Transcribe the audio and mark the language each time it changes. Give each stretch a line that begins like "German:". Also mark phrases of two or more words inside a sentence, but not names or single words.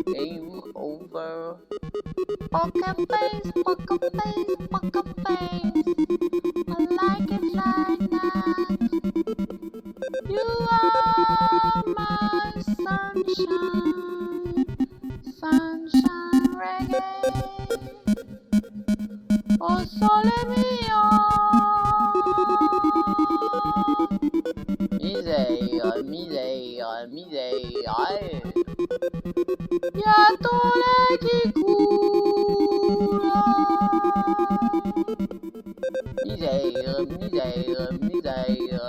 English: Game over. Poker face, poker face, poker face. I like it like that. You are my sunshine, sunshine reggae. Oh,
Italian: sole mio.
French: Misère, misère, misère. Y'a ton lait qui coule. Misère, misère, misère.